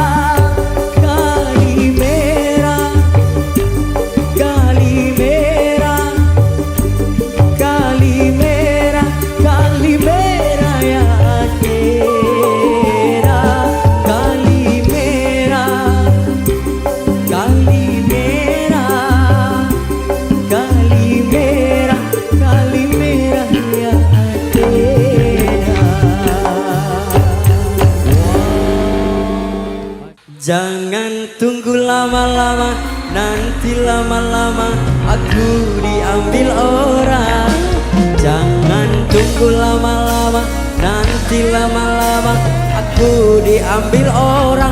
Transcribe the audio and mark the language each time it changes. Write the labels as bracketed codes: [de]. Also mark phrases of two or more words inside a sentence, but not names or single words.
[el] Καλημέρα, Καλημέρα, Καλημέρα, Καλημέρα για Αθήνα. Καλημέρα, Καλημέρα, Καλημέρα, Καλημέρα για Αθήνα. [id] Jangan tunggu lama-lama, nanti lama-lama aku diambil orang. Jangan tunggu lama-lama, nanti lama-lama aku diambil orang.